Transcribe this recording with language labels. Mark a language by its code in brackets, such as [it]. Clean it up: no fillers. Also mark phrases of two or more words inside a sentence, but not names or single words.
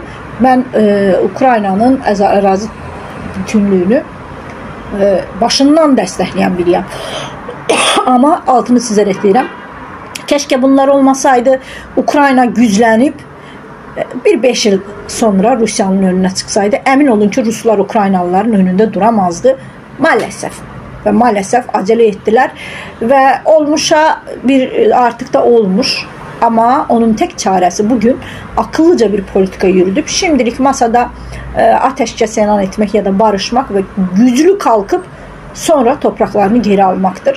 [az] Mən Ukraynanın ərazi bütünlüyünü başından dəstəkləyən biriyəm. Amma altını sizə ekləyirəm. Keşke bunlar olmasaydı, Ukrayna güclənib bir 5 il sonra Rusiyanın önünə çıxsaydı, əmin olun ki Ruslar Ukraynalıların önündə duramazdı. [tr] Maalesef ve maalesef acele ettiler ve olmuşa artık da olmuş ama onun tek çaresi bugün akıllıca bir politika yürüdüp şimdilik masada ateşkes elan etmek ya da barışmak ve güçlü kalkıp sonra topraklarını geri almaktır.